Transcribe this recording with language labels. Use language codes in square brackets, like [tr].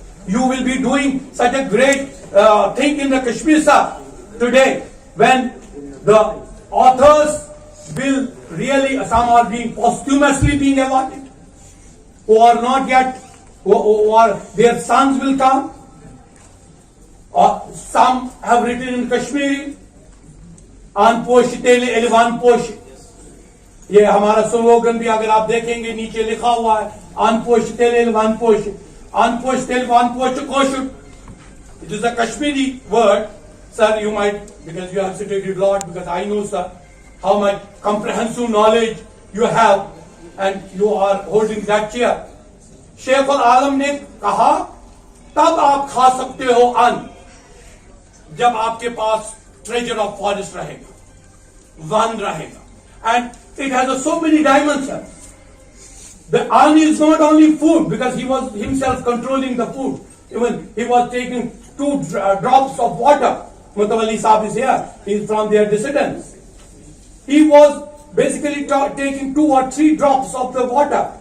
[en] You will be doing such a great thing in the Kashmir, sir, today, when the authors will really, some are being posthumously being awarded, who are not yet, who are, their sons will come, or some have written in Kashmiri, Anposhitele Elvan Posh. [hi] ये हमारा slogan भी अगर आप देखेंगे नीचे लिखा हुआ है [ks] Anposhitele Elvan Posh. Anposh Telugu, Anposh Koshut. [en] It is a Kashmiri word. Sir, you might, because you have studied a lot, because I know, sir, how much comprehensive knowledge you have, and you are holding that chair. [hi] Sheikh उल आलम ने कहा तब आप खा सकते हो अन्न जब आपके पास [en] treasure of forest [hi] रहेगा, वन रहेगा. [en] And it has so many dimensions. The an is not only food, because he was himself controlling the food. Even he was taking 2 drops of water. Mutawalli Saab is here. He is from their descendants. He was basically taking 2 or 3 drops of the water.